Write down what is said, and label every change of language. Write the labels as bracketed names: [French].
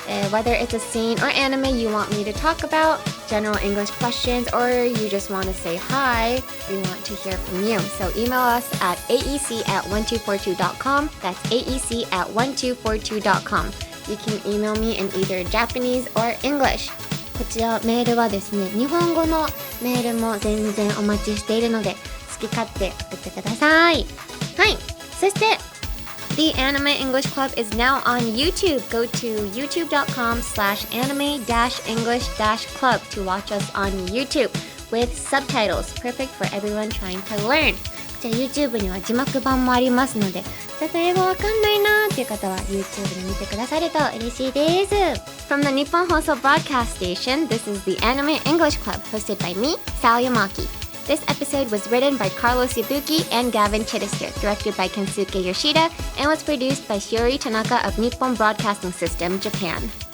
[English] Whether it's a scene or anime you want me to talk about, general English questions, or you just want to say hi, we want to hear from you. So email us at aec@1242.com. That's aec@1242.com. You can email me in either Japanese or English. [Japanese] こちらメールはですね、日本語のメールも全然お待ちしているので、好き勝手送ってください。はい。そして、 [English] The Anime English Club is now on YouTube. Go to youtube.com/anime-english-club to watch us on YouTube with subtitles. Perfect for everyone trying to learn. [Japanese] じゃあ YouTube には字幕版もありますので、ちょっと英語わかんないなーっていう方は YouTube で見てくださると嬉しいです。 [English] From the Nippon Broadcasting System, this is the Anime English Club, hosted by me, Sally Amaki. This episode was written by Carlos Yabuki and Gavin Chittister, directed by Kensuke Yoshida, and was produced by Shiori Tanaka of Nippon Broadcasting System, Japan.